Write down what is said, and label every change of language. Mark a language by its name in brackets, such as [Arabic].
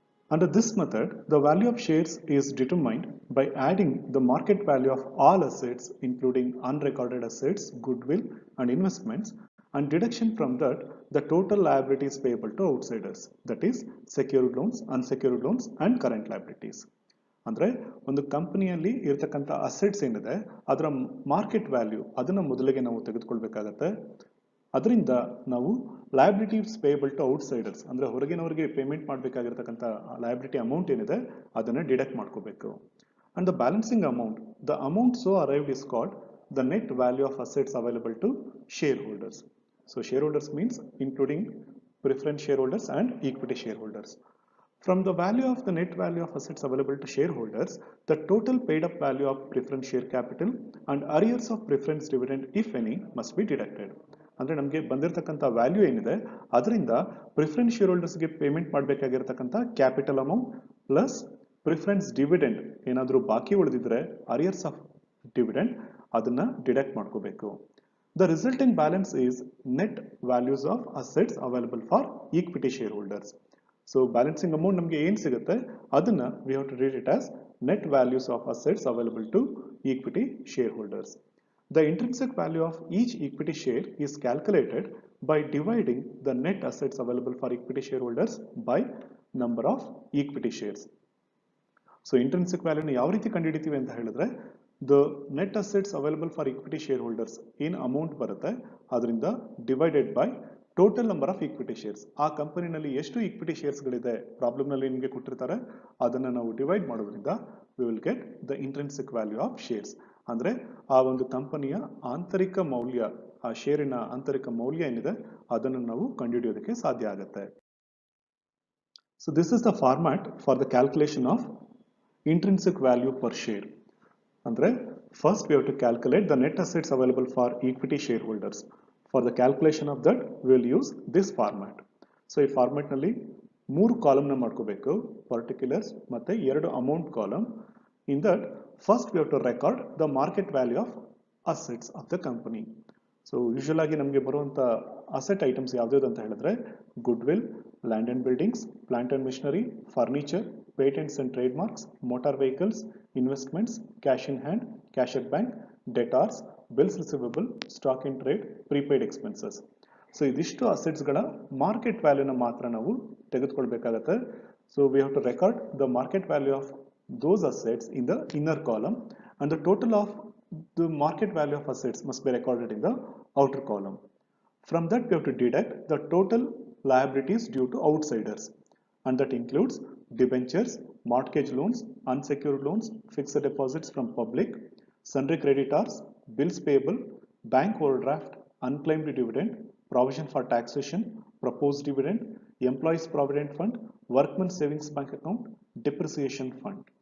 [English] Under this method, the value of shares is determined by adding the market value of all assets including unrecorded assets, goodwill and investments, and deduction from that the total liabilities payable to outsiders, that is secured loans, unsecured loans and current liabilities. [Kannada] ಅಂದ್ರೆ ಒಂದು ಕಂಪನಿಯಲ್ಲಿ ಇರತಕ್ಕಂಥ assets ಏನಿದೆ ಅದರ market value ಅದನ್ನ ಮೊದಲಿಗೆ ನಾವು ತೆಗೆದುಕೊಳ್ಬೇಕಾಗತ್ತೆ. ಅದರಿಂದ ನಾವು ಲಯಬಿಲಿಟೀಸ್ ಪೇಯಬಲ್ ಟು ಔಟ್ಸೈಡರ್ಸ್ ಅಂದ್ರೆ ಹೊರಗಿನವರಿಗೆ ಪೇಮೆಂಟ್ ಮಾಡಬೇಕಾಗಿರ್ತಕ್ಕಂಥ ಲಯಬಿಲಿಟಿ ಅಮೌಂಟ್ ಏನಿದೆ ಅದನ್ನ ಡಿಡಕ್ಟ್ ಮಾಡ್ಕೋಬೇಕು. [English] And the balancing amount, the amount so arrived is called the net value of assets available to shareholders. So shareholders means including preference shareholders and equity shareholders. From the value of the net value of assets available to shareholders, the total paid up value of preference share capital and arrears of preference dividend, if any, must be deducted. [Kannada] ಅಂದರೆ ನಮಗೆ ಬಂದಿರತಕ್ಕಂಥ value ಏನಿದೆ ಅದರಿಂದ preference share ಹೋಲ್ಡರ್ಸ್ಗೆ payment ಮಾಡಬೇಕಾಗಿರ್ತಕ್ಕಂಥ capital amount plus preference dividend ಏನಾದರೂ ಬಾಕಿ ಉಳಿದಿದ್ರೆ arrears of dividend ಅದನ್ನ deduct ಮಾಡ್ಕೋಬೇಕು. [English] The resulting balance is net values of assets available for equity shareholders. So balancing amount [Kannada] ನಮಗೆ ಏನು ಸಿಗುತ್ತೆ ಅದನ್ನ [English] we have to read it as net values of assets available to equity shareholders. The intrinsic value of each equity share is calculated by dividing the net assets available for equity shareholders by number of equity shares. So intrinsic value [Kannada] ಯಾವ ರೀತಿ ಕಂಡುಹಿಡಿತೀವಿ ಅಂತ ಹೇಳಿದ್ರೆ [English] the net assets available for equity shareholders [Kannada] ಏನು amount ಬರುತ್ತೆ ಅದರಿಂದ [English] Divided by total number of equity shares. [Kannada] ಆ ಕಂಪನಿನಲ್ಲಿ ಎಷ್ಟು equity ಶೇರ್ಸ್ಗಳಿದೆ ಪ್ರಾಬ್ಲಮ್ನಲ್ಲಿ ನಿಮಗೆ ಕೊಟ್ಟಿರ್ತಾರೆ ಅದನ್ನು ನಾವು ಡಿವೈಡ್ ಮಾಡೋದ್ರಿಂದ [English] We will get the intrinsic value of shares. [Kannada] ಅಂದರೆ ಆ ಒಂದು ಕಂಪನಿಯ ಆಂತರಿಕ ಮೌಲ್ಯ, ಆ ಶೇರಿನ ಆಂತರಿಕ ಮೌಲ್ಯ ಏನಿದೆ ಅದನ್ನು ನಾವು ಕಂಡುಹಿಡಿಯೋದಕ್ಕೆ ಸಾಧ್ಯ ಆಗುತ್ತೆ. [English] So this is the format for the calculation of intrinsic value per share. ಅಂದರೆ first we have to calculate the net assets available for equity shareholders. For the calculation of that we will use this format. [Kannada] So ಈ format ನಲ್ಲಿ 3 column ನ ಮಾಡ್ಕೋಬೇಕು, particulars ಮತ್ತೆ 2 amount column. [English] In that first we have to record the market value of assets of the company. So usual [Kannada] ಆಗಿ ನಮಗೆ ಬರುವಂತ [English] asset items [Kannada] ಯಾವ್ದು ಅಂತ ಹೇಳಿದ್ರೆ [English] Goodwill, land and buildings, plant and machinery, furniture, patents and trademarks, motor vehicles, investments, cash in hand, cash at bank, debtors, bills receivable, stock in trade, prepaid expenses. [Kannada] So ಇದಿಷ್ಟು assets ಗಳ market ವ್ಯಾಲ್ಯೂನ ಮಾತ್ರ ನಾವು ತೆಗೆದುಕೊಳ್ಬೇಕಾಗತ್ತೆ. [English] So we have to record the market value of those assets in the inner column and the total of the market value of assets must be recorded in the outer column. From that we have to deduct the total liabilities due to outsiders, and that includes debentures, mortgage loans, unsecured loans, fixed deposits from public, sundry creditors, bills payable, bank overdraft, unclaimed dividend, provision for taxation, proposed dividend, employees provident fund, workmen's savings bank account, depreciation fund.